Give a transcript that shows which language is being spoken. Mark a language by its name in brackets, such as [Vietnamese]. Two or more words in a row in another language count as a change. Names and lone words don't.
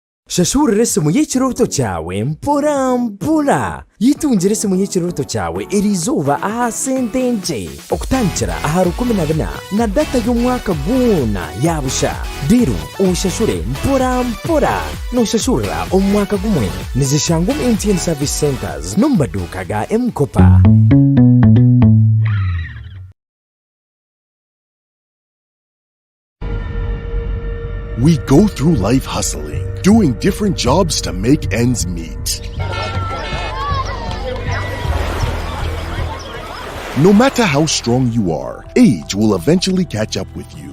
[Nyankole] shashurira esimu y'ekirooto kyawe mpora mpora yitungire esimu y'ekirooto kyawe eriizooba aha sente nkye okutandikira aha 14 na data y'omwaka gwona yabusha rero oshashure mpora mpora noshashurira omwaka gumwe nizishanga omu MTN Service Centers n'omu maduuka ga M-Kopa. [English] We go through life hustling, doing different jobs to make ends meet. No matter how strong you are, age will eventually catch up with you.